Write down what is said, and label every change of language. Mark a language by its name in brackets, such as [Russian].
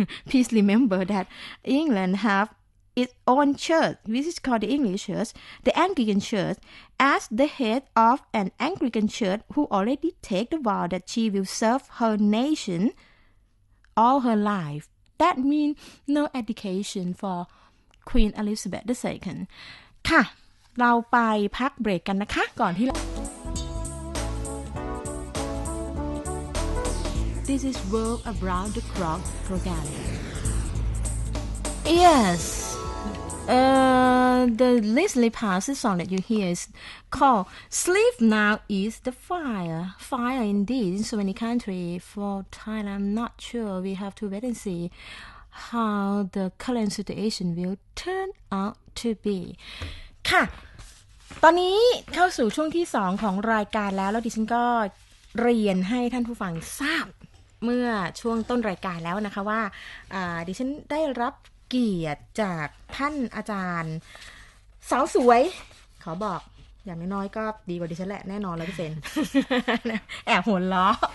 [English] Please remember that England have its own church, which is called the English church, the Anglican church, as the head of an Anglican church who already take the vow that she will serve her nation all her life. That means no education for Queen Elizabeth II. [Thai] ค่ะ เราไปพักเบรกกันนะคะ ก่อนที่ [English] This is World Around the Clock program. Yes. The recently passed song that you hear is called Sleep Now is the Fire. Fire indeed in so many countries. For Thailand, I'm not sure. We have to wait and see how the current situation will turn out to be. [Thai] ค่ะ ตอนนี้เข้าสู่ช่วงที่2ของรายการแล้วดิฉันก็เรียนให้ท่านผู้ฟังทราบเมื่อช่วงต้นรายการแล้วนะคะว่าดิฉันได้รับเกียรติจากท่านอาจารย์สาวสวยขอบอกอย่างน้อยๆก็ดีกว่าดิฉันแหละแน่นอน100% แอบหัวเรา